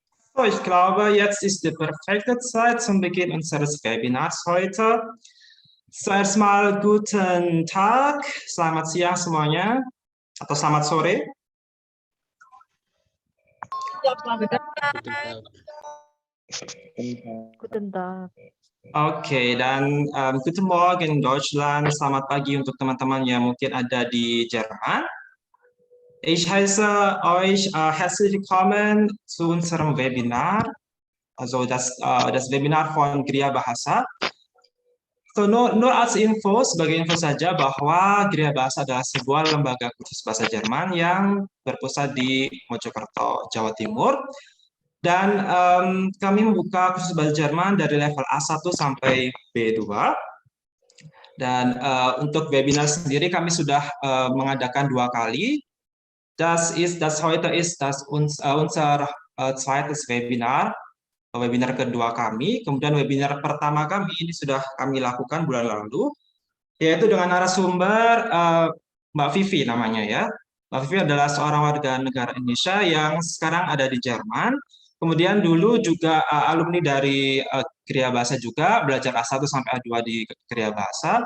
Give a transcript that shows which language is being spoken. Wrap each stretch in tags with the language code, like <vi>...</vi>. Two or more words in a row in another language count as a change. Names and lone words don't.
<de>So, ich glaube, jetzt ist die perfekte Zeit zum Beginn unseres Webinars heute. Zuerst mal guten Tag,</de> <id>selamat siang semuanya, atau selamat sore.</id> <de>Guten Tag.</de> <id>Oke, dan</id> <de>guten Morgen Deutschland,</de> <id>selamat pagi untuk teman-teman yang mungkin ada di Jerman.</id> <de>Ich heiße euch herzlich willkommen zu unserem Webinar, also das Webinar von Gria Bahasa.</de> <id>So,</id> <de>nur als info,</de> <id>sebagai info saja bahwa Gria Bahasa adalah sebuah lembaga kursus bahasa Jerman yang berpusat di Mojokerto, Jawa Timur. Dan kami membuka kursus bahasa Jerman dari level A1 sampai B2. Dan untuk webinar sendiri kami sudah mengadakan 2 kali.</id> <de>Das heute ist unser zweites Webinar.</de> <id>Webinar kedua kami, kemudian webinar pertama kami ini sudah kami lakukan bulan lalu, yaitu dengan narasumber Mbak Vivi namanya ya. Mbak Vivi adalah seorang warga negara Indonesia yang sekarang ada di Jerman. Kemudian dulu juga alumni dari Kriya Bahasa juga, belajar A1 sampai A2 di Kriya Bahasa.</id>